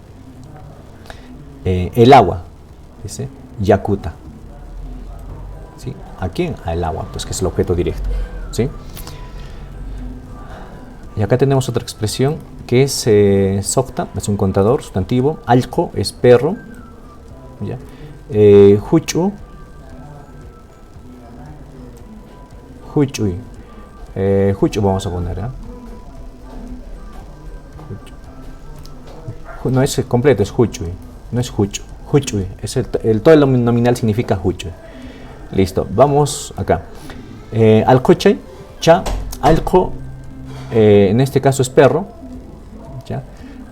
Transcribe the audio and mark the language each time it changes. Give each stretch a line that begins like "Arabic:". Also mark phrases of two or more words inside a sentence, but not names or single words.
Spanish: El agua, dice, yakuta. ¿Sí? ¿A quién? Al agua, pues, que es el objeto directo, ¿sí? Y acá tenemos otra expresión que es softa, es un contador, sustantivo. Alco es perro, ¿ya? Huchu, huchuy. Huchu vamos a poner, ¿eh? No es completo, es huchuy, no es huchu. Huchuy, es todo el nominal significa huchuy. Listo, vamos acá. Alcoche, cha, alco, en este caso es perro, ¿ya?